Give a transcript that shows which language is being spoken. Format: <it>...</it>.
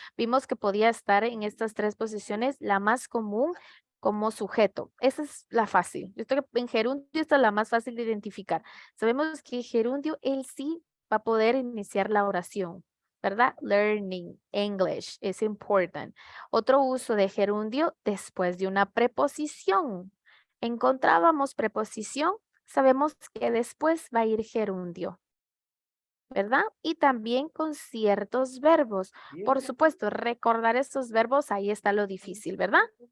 <es>Vimos que podía estar en estas 3 posiciones, la más común como sujeto. Esa es la fácil. Yo creo que en gerundio esta es la más fácil de identificar. Sabemos que gerundio él sí va a poder iniciar la oración, ¿verdad?</es> <en>Learning English is important.</en> <es>Otro uso de gerundio después de una preposición. Encontrábamos preposición, sabemos que después va a ir gerundio, ¿verdad? Y también con ciertos verbos. Por supuesto, recordar estos verbos, ahí está lo difícil, ¿verdad?</es>